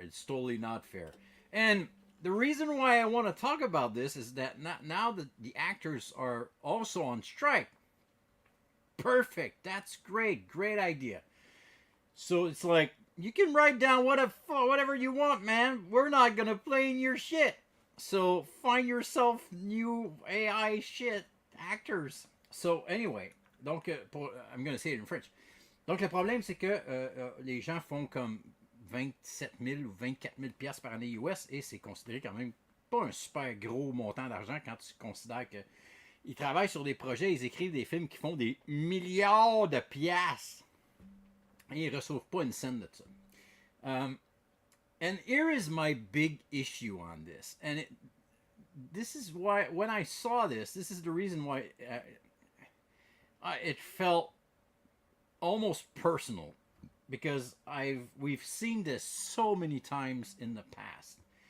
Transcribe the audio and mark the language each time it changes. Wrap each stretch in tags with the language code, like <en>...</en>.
<en>It's totally not fair. And the reason why I want to talk about this is that now that the actors are also on strike. Perfect. That's great. Great idea. So it's like, you can write down whatever you want, man. We're not going to play in your shit. So find yourself new AI shit actors. So anyway, donc, I'm going to say it in French.</en> <fr>Donc le problème, c'est que les gens font comme 27 000 ou 24 000 piastres par année US et c'est considéré quand même pas un super gros montant d'argent quand tu considères que ils travaillent sur des projets, ils écrivent des films qui font des milliards de piastres. Et ils ne reçoivent pas une scène de ça.</fr> <en>And here is my big issue on this. And this is why, when I saw this is the reason why it felt almost personal. Because we've seen this so many times in the past.</en>